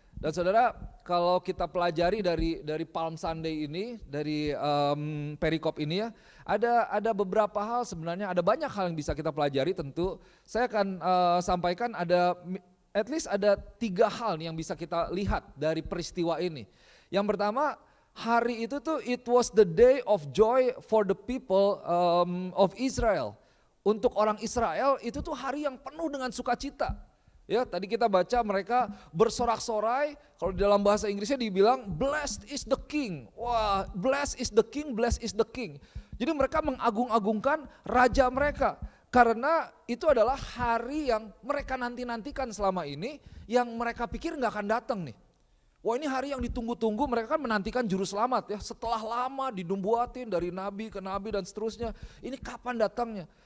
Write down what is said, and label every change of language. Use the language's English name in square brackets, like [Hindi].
[Indonesian] Dan saudara, kalau kita pelajari dari Palm Sunday ini, dari perikop ini ya, ada beberapa hal sebenarnya, ada banyak hal yang bisa kita pelajari tentu. Saya akan sampaikan at least ada 3 hal yang bisa kita lihat dari peristiwa ini. Yang pertama, hari itu tuh [English] it was the day of joy for the people of Israel. [Indonesian] Untuk orang Israel itu tuh hari yang penuh dengan sukacita. Ya, tadi kita baca mereka bersorak-sorai, kalau di dalam bahasa Inggrisnya dibilang [English] blessed is the king. Wah, blessed is the king, blessed is the king. [Indonesian] Jadi mereka mengagung-agungkan raja mereka. Karena itu adalah hari yang mereka nanti-nantikan selama ini, yang mereka pikir gak akan datang nih. Wah, ini hari yang ditunggu-tunggu, mereka kan menantikan juru selamat ya. Setelah lama dinubuatin dari nabi ke nabi dan seterusnya, ini kapan datangnya?